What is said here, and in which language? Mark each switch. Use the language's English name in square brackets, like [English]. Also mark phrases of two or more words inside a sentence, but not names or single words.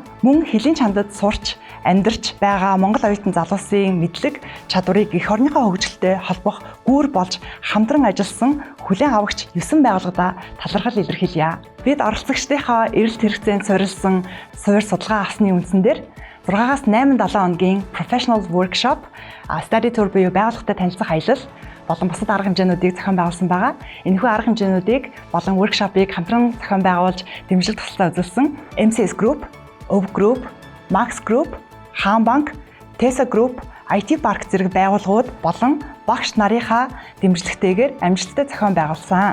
[Mongolian] Мөн хэлийн чандад сурч амьдарч байгаа монгол оюутан залуусын мэдлэг чадварыг эх орныхоо хөгжилтэй холбох гүүр болж хамтран ажилласан хүлээн авагч 9 байгууллагада талархал илэрхийлье. Бид оролцогчдынхаа эрэлт хэрэгцээнд суурилсан суур судалгаа авсны үндсэн дээр 6-аас 8-7 хоногийн [English] professional workshop, study tour [Mongolian] буюу байгууллагатай танилцах аялал болон бусад арга хэмжээнүүдийг зохион байгуулсан байгаа. Энэхүү арга хэмжээнүүдийг болон workshop-ыг хамтран зохион байгуулж дэмжлэг туслалцаа үзүүлсэн MCS Group, OV Group, Max Group, Хаан банк, Tesa Group, IT Park зэрэг байгууллагууд болон багш нарынхаа дэмжлэгтэйгээр амжилттай зохион байгуулсан.